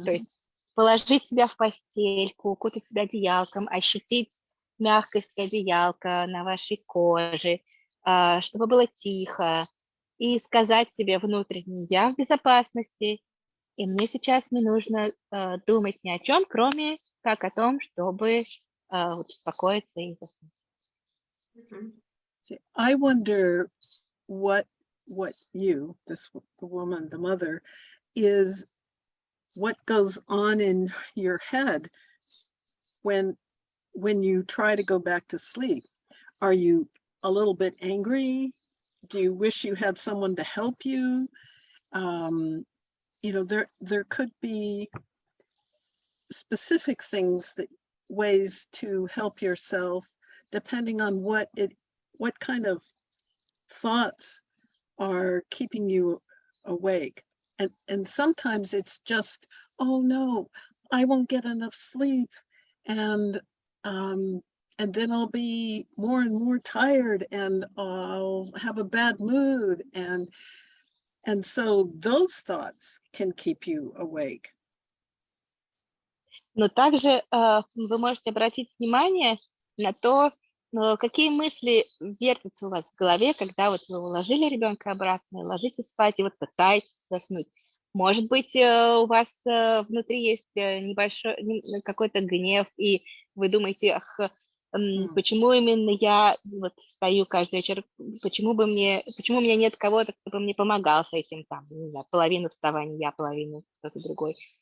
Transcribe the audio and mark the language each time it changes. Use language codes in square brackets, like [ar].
[ru] То есть положить себя в постельку, укутать себя одеялком, ощутить мягкость одеялка на вашей коже, чтобы было тихо, и сказать себе внутренне: я в безопасности, и мне сейчас не нужно думать ни о чем, кроме как о том, чтобы успокоиться и заснуть. [en] I wonder what you, the woman, the mother, is what goes on in your head when you try to go back to sleep. Are you a little bit angry? Do you wish you had someone to help you? You know, there could be specific things, ways to help yourself, depending on what kind of thoughts are keeping you awake. And sometimes it's just, oh no, I won't get enough sleep, and then I'll be more and more tired, and I'll have a bad mood, and so those thoughts can keep you awake. [ru] Но также вы можете обратить внимание на то, какие мысли вертятся у вас в голове, когда вот вы уложили ребенка обратно, ложитесь спать и вот пытаетесь заснуть. Может быть, у вас внутри есть небольшой какой-то гнев, и вы думаете: ах, почему именно я вот встаю каждый вечер, почему у меня нет кого-то, кто бы мне помогал с этим, там, не знаю, половину вставания я, половину кто-то другой.